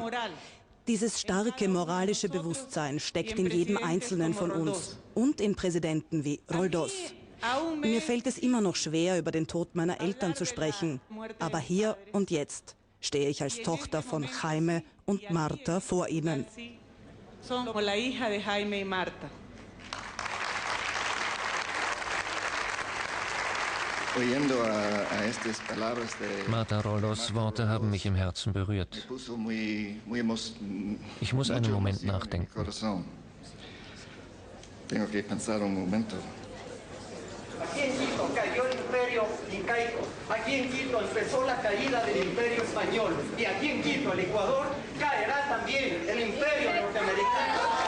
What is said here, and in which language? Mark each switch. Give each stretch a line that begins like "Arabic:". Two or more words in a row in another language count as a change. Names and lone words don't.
German: Dieses starke moralische Bewusstsein steckt in jedem Einzelnen von uns und in Präsidenten wie Roldos. Mir fällt es immer noch schwer, über den Tod meiner Eltern zu sprechen. Aber hier und jetzt stehe ich als Tochter von Jaime und Marta vor Ihnen.
Spanish: Como la hija de Jaime y Marta.
German: Marta Roldos Worte haben mich im Herzen berührt. Ich muss einen Moment nachdenken.
Spanish: Aquí en Quito cayó el imperio incaico, aquí en Quito empezó la caída del imperio español y aquí en Quito, el Ecuador, caerá también el imperio norteamericano.